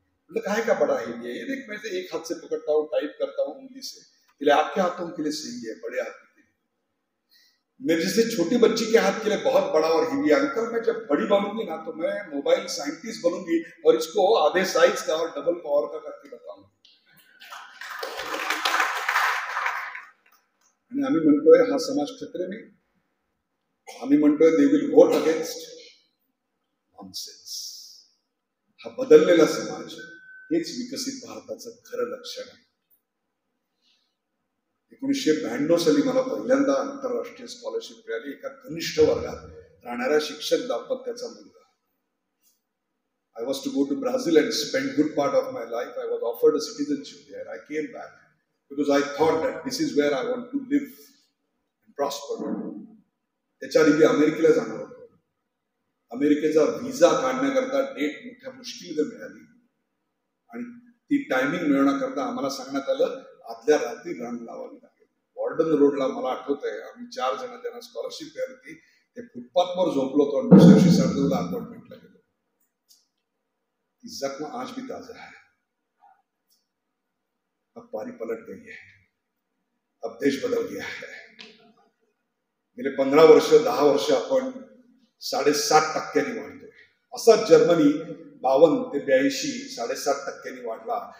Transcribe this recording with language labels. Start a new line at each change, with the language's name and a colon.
Hindi: मतलब काहे का बड़ा हेवी है, ये देख मैं एक हाथ से पकड़ता हूँ, टाइप करता हूँ उंगली से, इसलिए आपके हाथों के लिए सही है, बड़े हाथ के लिए। मैं जैसे छोटी बच्ची के हाथ के लिए बहुत बड़ा और हेवी है। अंकल मैं जब बड़ी बनूंगी ना तो मैं मोबाइल साइंटिस्ट बनूंगी और इसको आधे साइज का और डबल पावर का करके बताऊंगी।
Marathi: आणि आम्ही म्हणतोय हा समाज
Hindi: खतरे में,
Marathi: आम्ही म्हणतोय
English: They will vote against nonsense.
Marathi: हा बदललेला समाज हेच विकसित भारताचं खरं लक्षण आहे। 1992 साली मला पहिल्यांदा आंतरराष्ट्रीय स्कॉलरशिप मिळाली, एका कनिष्ठ वर्गात राहणाऱ्या शिक्षक दाम्पत्याचा मुलगा।
English: I was to go to Brazil and spend good part of my life. I was offered a citizenship there. I came back because I thought that this is where I want to live and prosper.
Marathi: त्याच्या आधी मी अमेरिकेला जाणार होतो। अमेरिकेचा visa काढण्याकरता date मोठ्या मुश्किलीने मिळाली आणि ती टायमिंग मिळवण्याकरता आम्हाला सांगण्यात आलं आदल्या रात्री रांग लावावी लागेल। वॉर्डन रोडला मला आठवत आहे आम्ही 4 जण त्यांना स्कॉलरशिप मिळाली होती, ते फुटपाथवर झोपलो होतो आणि दुसऱ्या दिवशी सकाळी अपॉइंटमेंटला गेलो। ती
Hindi: जख्म आज भी ताजा है। अब पारी पलट गई है, अब देश बदल गया है।
Marathi: गेले 15 वर्ष 10 वर्ष आपण 7.5% वाढतोय। असाच जर्मनी 52 ते 82 7.5% वाढला।